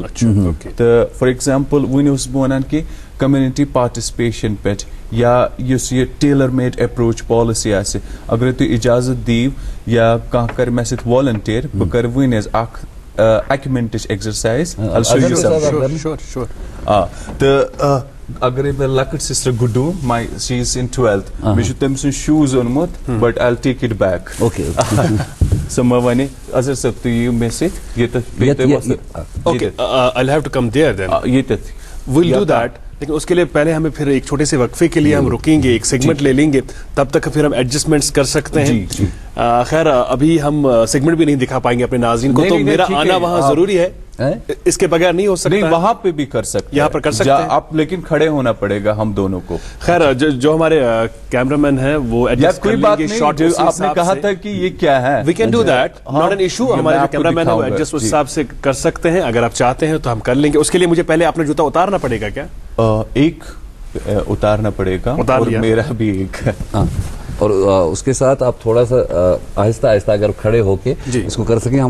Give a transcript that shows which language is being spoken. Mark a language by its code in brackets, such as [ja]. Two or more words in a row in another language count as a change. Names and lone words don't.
[ks] تہٕ [en] for example [ks] وٕنۍ اوسُس بہٕ ونان کہِ [en] community participation [ks] پٮ۪ٹھ یا یُس یہِ [en] tailor made approach policy [ks] آسہِ اگر تُہۍ اِجازت دِیِو یا کانٛہہ کرِ مےٚ سۭتۍ والنٹیر بہٕ کرٕ وٕنۍ حظ اکھ 1 مِنٹٕچ ایکزرسایز. تہٕ اگرے مےٚ لۄکٕٹ سسٹر گُڈوٗ [en] she is in 12th [ks] مےٚ چھُ تٔمۍ سُنٛد شوٗز اوٚنمُت [en] but I take it back. [ks] سۄ مہ وَنہِ اظہر صٲب تُہۍ یِیِو مےٚ سۭتۍ ییٚتٮ۪تھ. [en] We'll do that. [ur] لیکن اس کے لیے پہلے ہمیں پھر ایک چھوٹے سے وقفے کے لیے ہم رکیں گے, ایک سیگمنٹ لے لیں گے, تب تک پھر ہم ایڈجسٹمنٹس کر سکتے ہیں. خیر ابھی ہم سیگمنٹ بھی نہیں دکھا پائیں گے اپنے ناظرین کو, تو میرا آنا وہاں ضروری ہے, اس کے بغیر نہیں ہو سکتا. وہاں پہ بھی کر سکتے, یہاں پر کر سکتے ہیں آپ, لیکن کھڑے ہونا پڑے گا ہم دونوں کو. خیر جو ہمارے کیمرہ مین ہیں وہ ایڈجسٹ کر لیں گے شارٹ. آپ نے کہا تھا کہ یہ کیا ہے, [en] we can do that, not an issue. [ur] ہمارے جو کیمرہ مین ہے وہ ایڈجسٹ اس حساب سے کر سکتے ہیں, اگر آپ چاہتے ہیں تو ہم کر لیں گے. اس کے لیے مجھے پہلے اپنا جوتا اتارنا پڑے گا کیا؟ ایک اتارنا پڑے گا اور میرا بھی ایک. اور اس کے ساتھ آپ تھوڑا سا آہستہ آہستہ اگر کھڑے ہو کے اس کو کر سکیں.